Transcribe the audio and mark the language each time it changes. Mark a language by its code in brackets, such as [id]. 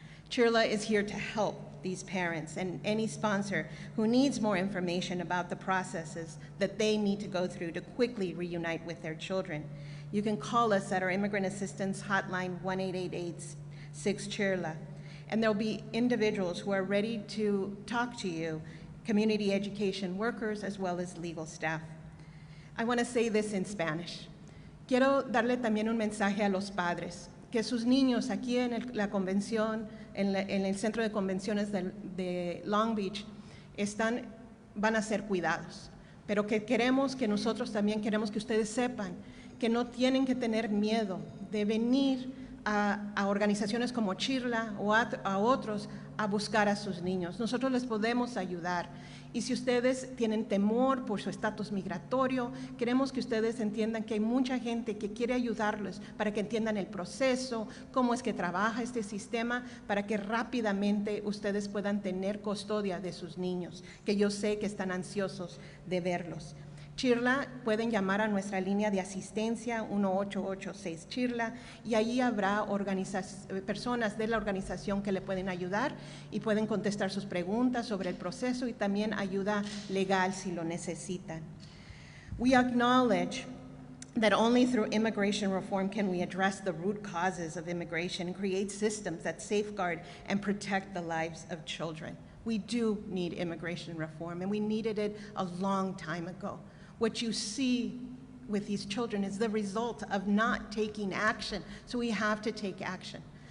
[en] CHIRLA is here to help these parents and any sponsor who needs more information about the processes that they need to go through to quickly reunite with their children. You can call us at our Immigrant Assistance Hotline, 1-888-6-CHIRLA, and there'll be individuals who are ready to talk to you, community education workers as well as legal staff. I want to say this in Spanish. [es] Quiero darle también un mensaje a los padres, que sus niños aquí en la convención, en el centro de convenciones de Long Beach, van a ser cuidados, pero que nosotros también queremos que ustedes sepan que no tienen que tener miedo de venir a organizaciones como CHIRLA o a otros a buscar a sus niños. Nosotros les podemos ayudar. Y si ustedes tienen temor por su estatus migratorio, queremos que ustedes entiendan que hay mucha gente que quiere ayudarles para que entiendan el proceso, cómo es que trabaja este sistema, para que rápidamente ustedes puedan tener custodia de sus niños, que yo sé que están ansiosos de verlos. CHIRLA, pueden llamar a nuestra línea de asistencia 1886-CHIRLA y allí habrá personas de la organización que le pueden ayudar y pueden contestar sus preguntas sobre el proceso y también ayuda legal si lo necesitan. [en] We acknowledge that only through immigration reform can we address the root causes of immigration and create systems that safeguard and protect the lives of children. We do need immigration reform, and we needed it a long time ago. What you see with these children is the result of not taking action, so we have to take action.